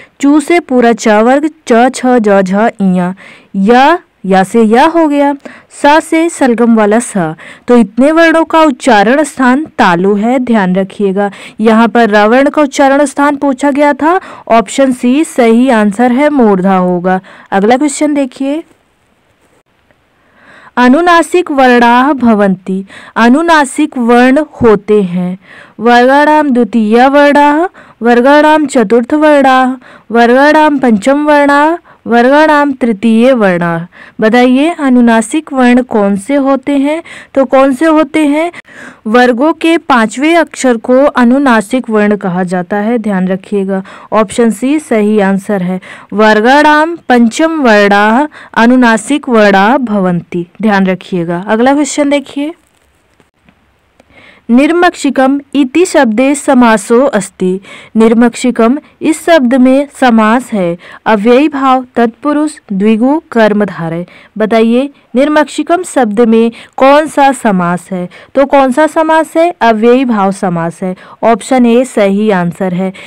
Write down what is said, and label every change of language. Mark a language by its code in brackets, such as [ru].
[hi] चू से पूरा च वर्ग, च छ ज झ इया। या से या हो गया। सा से सलगम वाला सा। तो इतने वर्णों का उच्चारण स्थान तालु है, ध्यान रखिएगा। यहाँ पर र वर्ण का उच्चारण स्थान पूछा गया था, ऑप्शन सी सही आंसर है, मूर्धा होगा। अगला क्वेश्चन देखिए। [sa] अनुनासिक वर्णाः भवन्ति। [hi] अनुनासिक वर्ण होते हैं। [sa] वर्गाणाम द्वितीय वर्णाः, वर्गाणाम चतुर्थ वर्णाः, वर्गाणाम पंचम वर्णाः, वर्गाणाम तृतीय वर्णाः। [hi] बताइए अनुनासिक वर्ण कौन से होते हैं? तो कौन से होते हैं? वर्गों के पांचवें अक्षर को अनुनासिक वर्ण कहा जाता है, ध्यान रखिएगा। ऑप्शन सी सही आंसर है। [sa] वर्गाणाम पंचम वर्णाः अनुनासिक वर्णाः भवन्ति, [hi] ध्यान रखिएगा। अगला क्वेश्चन देखिए। [sa] निर्मक्षिकम इति शब्दे समासो अस्ति। [hi] निर्मक्षिकम इस शब्द में समास है। अव्ययी भाव, तत्पुरुष, द्विगु, कर्मधारय। बताइए निर्मक्षिकम शब्द में कौन सा समास है? तो कौन सा समास है? अव्ययी भाव समास है। ऑप्शन ए सही आंसर है।